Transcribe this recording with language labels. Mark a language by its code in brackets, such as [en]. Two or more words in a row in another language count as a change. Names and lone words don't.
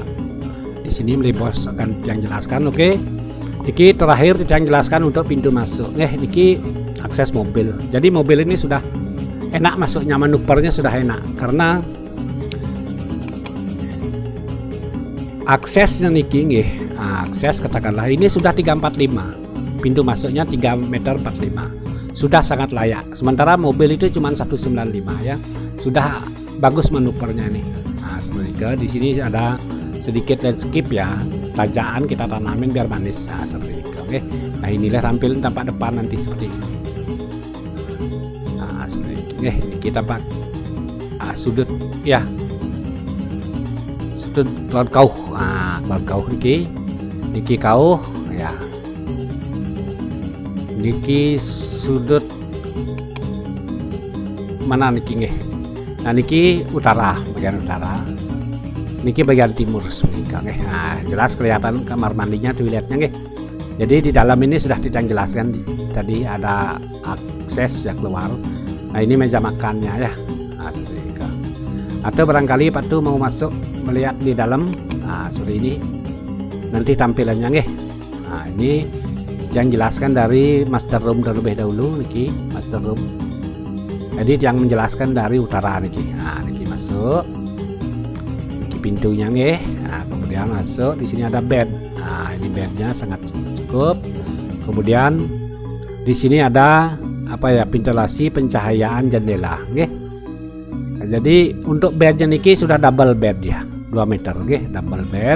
[id] Di sini Bos akan Titiang jelaskan. Oke. Niki terakhir Titiang jelaskan untuk pintu masuk. Niki akses mobil. Jadi mobil ini sudah enak masuknya, manuvernya sudah enak karena aksesnya niki nggih, akses katakanlah ini sudah 345, pintu masuknya 3,45 meter, sudah sangat layak. Sementara mobil itu cuma 195 ya, sudah bagus manuvernya nih. Nah seperti itu, di sini ada sedikit landscape ya, tajaan kita tanamin biar manis. Nah seperti itu. Oke. Nah inilah tampilan tampak depan nanti seperti ini. Nah seperti itu. Ini kita tampak sudut ya. Laut kauh, laut kauh [ban] niki kauh [id] ya, niki sudut mana [ban] niki nggih. [id] Nah niki utara, bagian utara, niki bagian timur sebenarnya nggih. Nah jelas kelihatan kamar mandinya, toiletnya nggih. Jadi di dalam ini sudah Titiang jelaskan tadi ada akses yang keluar. Nah ini meja makannya ya. Nah seperti itu. Atau barangkali Patu mau masuk melihat di dalam, nah seperti ini nanti tampilannya nggih. Nah ini yang jelaskan dari [en] master room [id] terlebih dahulu niki, [en] master room. [id] Jadi yang menjelaskan dari utara niki. Nah niki masuk, niki pintunya nggih. Nah kemudian masuk, di sini ada bed. Nah ini bednya sangat cukup. Kemudian di sini ada apa ya, ventilasi, pencahayaan jendela nggih. Jadi untuk bednya niki sudah [en] double bed [id] ya, 2 meter nggih, [en] double bed.